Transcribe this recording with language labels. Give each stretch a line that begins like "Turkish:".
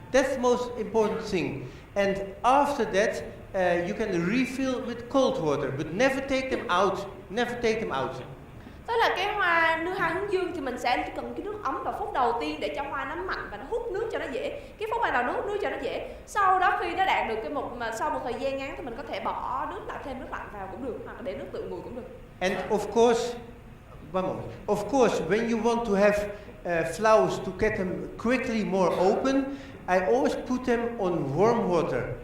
English: That's the most important thing. And after that, you can refill with cold water, but never take them out. Never take them out.
Vietnamese: Tức là cái hoa hướng dương thì mình sẽ cần cái nước ấm vào phút đầu tiên để cho hoa nó mạnh và nó hút nước cho nó dễ. Cái phút ban đầu nó hút nước cho nó dễ. Sau đó khi nó đạt được sau một thời gian ngắn thì mình có thể bỏ nước lại, thêm nước lạnh vào cũng được, hoặc là để nước tự nguội cũng được.
English: And of course, one moment. Of course, when you want to have flowers to get them quickly more open, I always put them on warm water.